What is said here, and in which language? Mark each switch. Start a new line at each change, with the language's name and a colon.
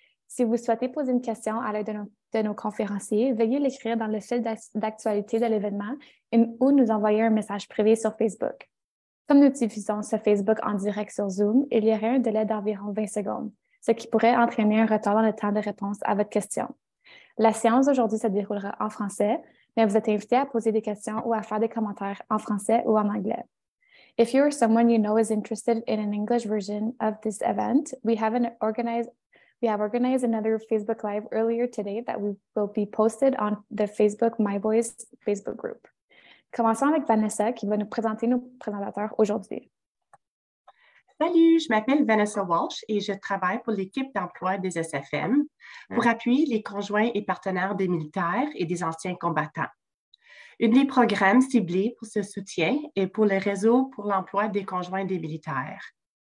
French: Si vous souhaitez poser une question à l'aide de nos conférenciers, veuillez l'écrire dans le fil d'actualité de l'événement ou nous envoyer un message privé sur Facebook. Comme nous diffusons ce Facebook en direct sur Zoom, il y aurait un délai d'environ 20 secondes, ce qui pourrait entraîner un retard dans le temps de réponse à votre question. La séance d'aujourd'hui se déroulera en français, mais vous êtes invité à poser des questions ou à faire des commentaires en français ou en anglais.
English: If you or someone you know is interested in an English version of this event, we have organized another Facebook Live earlier today that will be posted on the Facebook My Voice Facebook group.
French: Commençons avec Vanessa qui va nous présenter nos présentateurs aujourd'hui. Salut, je m'appelle Vanessa Walsh et je travaille pour l'équipe d'emploi des SFM pour appuyer les conjoints et partenaires des militaires et des anciens combattants. Un des programmes ciblés pour ce soutien est pour le réseau pour l'emploi des conjoints des militaires.